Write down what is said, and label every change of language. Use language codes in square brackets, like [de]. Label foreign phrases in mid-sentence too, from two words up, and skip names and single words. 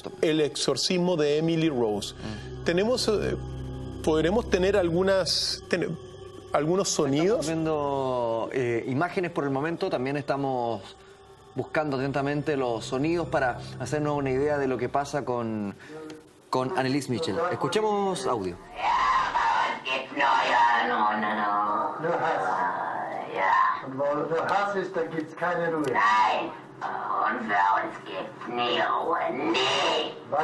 [es] El exorcismo de Emily Rose. Podremos tener algunos sonidos. Estamos viendo imágenes por el momento, también estamos buscando atentamente los sonidos para hacernos una idea de lo que pasa con Anneliese Michel. Escuchemos audio. [de] Wo Hass ist, da gibt's keine Ruhe. Nein, und für uns gibt's nie Ruhe, nie. Weil